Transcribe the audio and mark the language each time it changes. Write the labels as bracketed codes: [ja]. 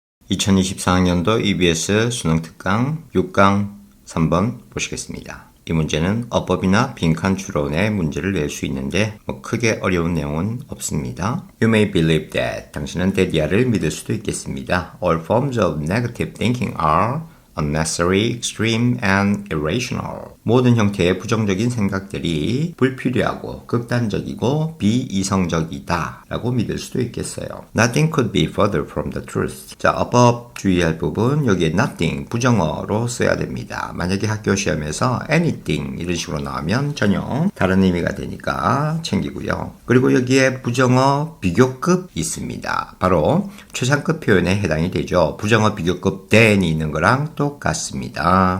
[ko] 2024학년도 EBS 수능 특강 6강 3번 보시겠습니다. 이 문제는 어법이나 빈칸 추론의 문제를 낼 수 있는데 크게 어려운 내용은 없습니다. [en] You may believe that. [ko] 당신은 대디아를 믿을 수도 있겠습니다. [en] All forms of negative thinking are unnecessary, extreme, and irrational. [ko] 모든 형태의 부정적인 생각들이 불필요하고 극단적이고 비이성적이다 라고 믿을 수도 있겠어요. [en] Nothing could be further from the truth. [ko] 자, 어법 주의할 부분 여기에 nothing 부정어로 써야 됩니다. 만약에 학교 시험에서 anything 이런 식으로 나오면 전혀 다른 의미가 되니까 챙기고요. 그리고 여기에 부정어 비교급 있습니다. 바로 최상급 표현에 해당이 되죠. 부정어 비교급 than이 있는 거랑 똑같습니다.